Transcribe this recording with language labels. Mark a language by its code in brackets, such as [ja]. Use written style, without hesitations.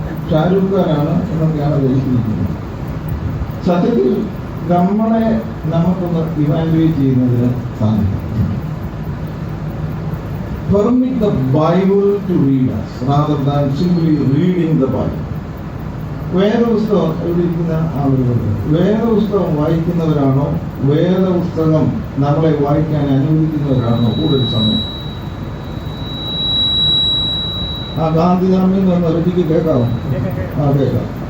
[ml] ഷാരൂഖ് ഖാനാണ് എന്നൊക്കെയാണ് ധരിച്ചിരിക്കുന്നത്. സത്യത്തിൽ നമ്മളെ നമുക്കൊന്ന് ഇവാലുവേറ്റ് ചെയ്യുന്നതിന് സാധിക്കും. [en] Permit the Bible to read us rather than simply reading the Bible. [ml] വേദപുസ്തകം ഇവിടെ ഇരിക്കുന്ന ആളുകളുണ്ട്. വേദപുസ്തകം വായിക്കുന്നവരാണോ, വേദപുസ്തകം നമ്മളെ വായിക്കാൻ അനുവദിക്കുന്നവരാണോ കൂടുതൽ സമയം? ആ ഗാന്ധിനാമിൽ നിന്ന് ഒരിക്കൽ കേൾക്കാമോ? കേൾക്കാം.